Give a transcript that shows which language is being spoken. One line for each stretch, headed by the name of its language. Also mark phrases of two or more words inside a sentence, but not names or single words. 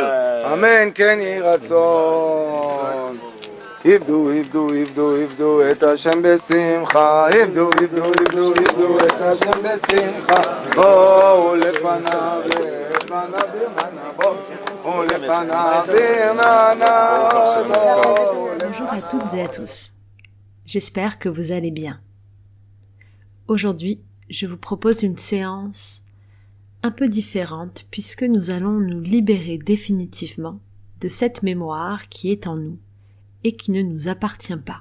Hebrew: אמן כן יהי רצון. עבדו, עבדו, עבדו, עבדו את השם בשמחה, עבדו, עבדו, עבדו, עבדו את השם בשמחה, בואו לפניו, לפניו ברננה, בואו לפניו ברננה.
French: Bonjour à toutes et à tous. J'espère que vous allez bien. Aujourd'hui, je vous propose une séance un peu différente puisque nous allons nous libérer définitivement de cette mémoire qui est en nous et qui ne nous appartient pas.